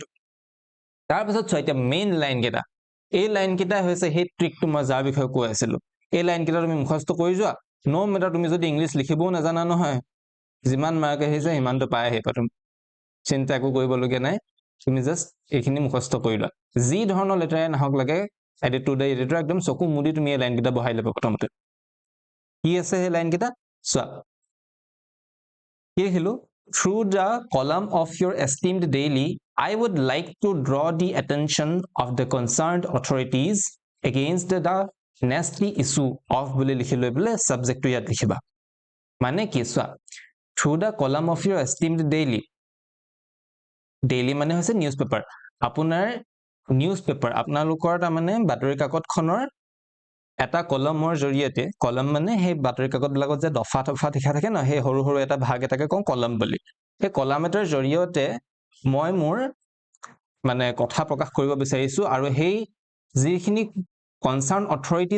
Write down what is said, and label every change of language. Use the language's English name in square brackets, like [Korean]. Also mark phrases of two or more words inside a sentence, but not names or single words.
[Assamese] তাৰপিছত চোৱা এতিয়া মেইন লাইনকেইটা এই লাইনকেইটা হৈছে সেই ট্ৰিকটো মই যাৰ বিষয়ে কৈ আছিলো এই লাইনকেইটা তুমি মুখস্থ কৰি যোৱা [English] no matter [Assamese] তুমি যদি ইংলিছ লিখিবও নাজানা নহয় যিমান মাৰ্ক আহিছে সিমানটো পাই আহিবা তুমি চিন্তা একো কৰিবলগীয়া নাই তুমি জাষ্ট এইখিনি মুখস্থ কৰি লোৱা যি ধৰণৰ লেটাৰে নাহক লাগে এডিটৰ একদম চকু মুদি তুমি এই লাইনকেইটা বহাই ল'বা প্ৰথমতে কি আছে সেই লাইনকেইটা চোৱা কি লিখিলো [English] through the column of your esteemed daily I would like to draw the attention of the concerned authorities against the nasty issue of [Assamese] বুলি লিখি লৈ পেলাই ছাবজেক্টটো ইয়াত লিখিবা মানে কি চোৱা [English] through the column of your esteemed [Assamese] daily মানে হৈছে নিউজ পেপাৰ আপোনাৰ নিউজ পেপাৰ আপোনালোকৰ তাৰমানে বাতৰি কাকতখনৰ এটা কলমৰ জৰিয়তে কলম মানে সেই বাতৰি কাকতবিলাকত যে দফা লিখা থাকে ন সেই সৰু সৰু এটা ভাগ এটাকে কওঁ কলম বুলি সেই কলম এটাৰ জৰিয়তে মই মোৰ মানে কথা প্ৰকাশ কৰিব বিচাৰিছো আৰু সেই যিখিনি [English] concerned authorities